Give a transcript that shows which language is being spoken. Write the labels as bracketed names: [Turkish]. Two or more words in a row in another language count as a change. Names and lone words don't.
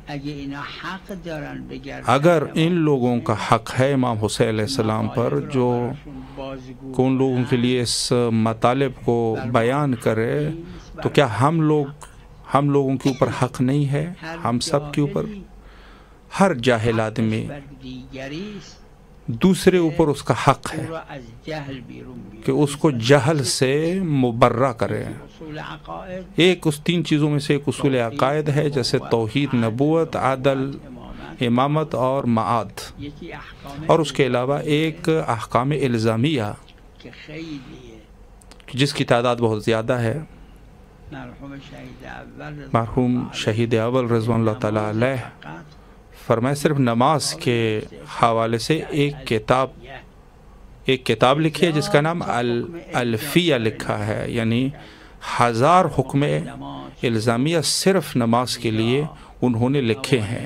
[Urdu] اگر ان لوگوں کا حق ہے امام حسین [Arabic] علیہ السلام [Urdu] پر، جو کون لوگوں کے لیے اس مطالب کو بیان کرے، تو کیا ہم لوگوں کے اوپر حق نہیں ہے؟ ہم سب کے اوپر، ہر جاہل آدمی دوسرے اوپر اس کا حق ہے [Persian] او را از جهل بیرون بیاره. [Urdu] کہ اس کو جہل سے مبرہ کرے. [Persian] اصول عقاید [Urdu] ایک اس تین چیزوں میں سے ایک اصول عقائد ہے، جیسے توحید، نبوت، عدل، امامت اور معاد، [Persian] یکی احکام [Urdu] اور اس کے علاوہ ایک احکام الزامیہ [Persian] که خیلیه. [Urdu] جس کی تعداد بہت زیادہ ہے. [Persian] مرحوم شهید اول [Urdu] مرحوم شہید اول [Arabic] رضوان اللہ تعالیٰ علیہ [Persian] فقط [Urdu] فرمائے صرف نماز کے حوالے سے ایک کتاب لکھی ہے جس کا نام الفیہ لکھا ہے، یعنی 1000 حکم الزامیہ صرف نماز کے لیے انہوں نے لکھے ہیں.